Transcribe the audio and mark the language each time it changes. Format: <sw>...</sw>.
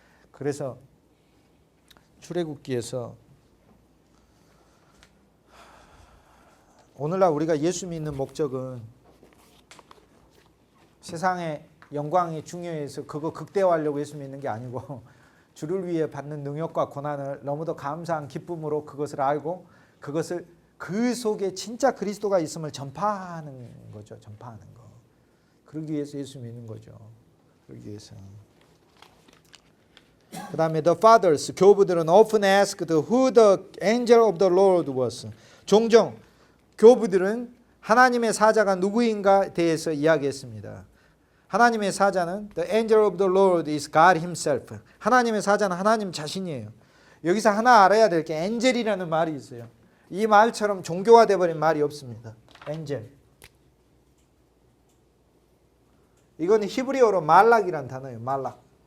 <ko>그래서 출애굽기에서 오늘날 우리가 예수 믿는 목적은 세상의 영광이 중요해서 그거 극대화하려고 예수 믿는 게 아니고 주를 위해 받는 능력과 고난을 너무도 감사한 기쁨으로 그것을 알고 그것을 그 속에 진짜 그리스도가 있음을 전파하는 거죠. 전파하는 거. 그러기 위해서 예수 믿는 거죠. 그러기 위해서. 그 다음에</ko> <en>the fathers,</en> <ko>교부들은</ko> <en>often asked who the angel of the Lord was.</en> <ko>종종 교부들은 하나님의 사자가 누구인가에 대해서 이야기했습니다. 하나님의 사자는</ko> <en>the angel of the Lord is God himself.</en> <ko>하나님의 사자는 하나님 자신이에요. 여기서 하나 알아야 될 게 엔젤이라는 말이 있어요. 이 말처럼 종교화돼 버린 말이 없습니다. 엔젤. 이건 히브리어로 말락이라는 단어예요. 말락.</ko>